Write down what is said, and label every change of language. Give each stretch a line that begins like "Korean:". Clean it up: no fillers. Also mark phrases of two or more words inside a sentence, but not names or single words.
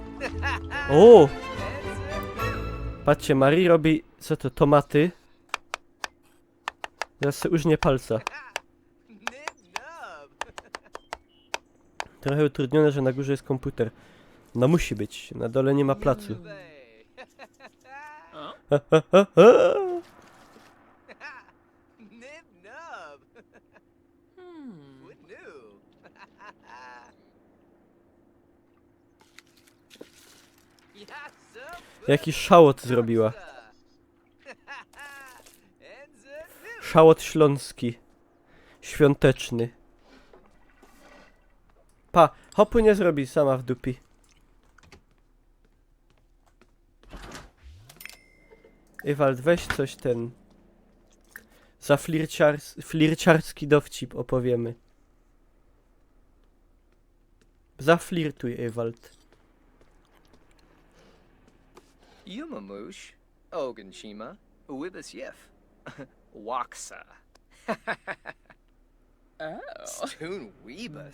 Polish: O! Patrzcie, Marii robi... Co to? Tomaty. Teraz se użnie palca. Nib nub. Trochę utrudnione, że na górze jest komputer. No musi być. Na dole nie ma placu. Nib nub.
English: What new? Yes, sir.
Polish: Jaki szałot zrobiła. Szałot śląski. Świąteczny. Pa, hopu nie zrobi sama w dupi. Ewald, weź coś ten... Za flirciarski dowcip opowiemy. Zaflirtuj, Ewald. Yumamush, Oganshima, Wibus Yef, Waksa. Oh. Stoon Weebus.